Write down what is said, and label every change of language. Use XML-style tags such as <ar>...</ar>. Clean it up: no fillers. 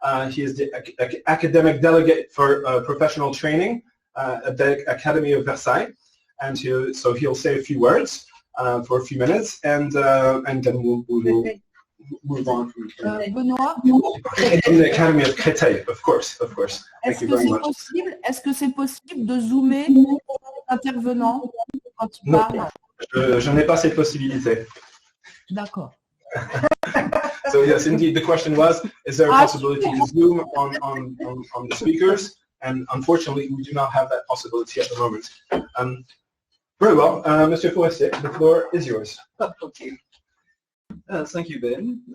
<en>He is the academic delegate for professional training at the Academy of Versailles, and so he'll say a few words for a few minutes, and then we'll move on from the Academy of CRETEIL, of course. Thank you very much.</en> <fr>Est-ce que c'est possible de zoomer intervenant quand il parle? Je n'ai pas cette possibilité. D'accord.</fr> <en>So yes, indeed, the question was, is there a possibility to zoom on the speakers? And unfortunately, we do not have that possibility at the moment. Very well. Monsieur Forestier, the floor is yours. Okay. Thank you, Ben.</en>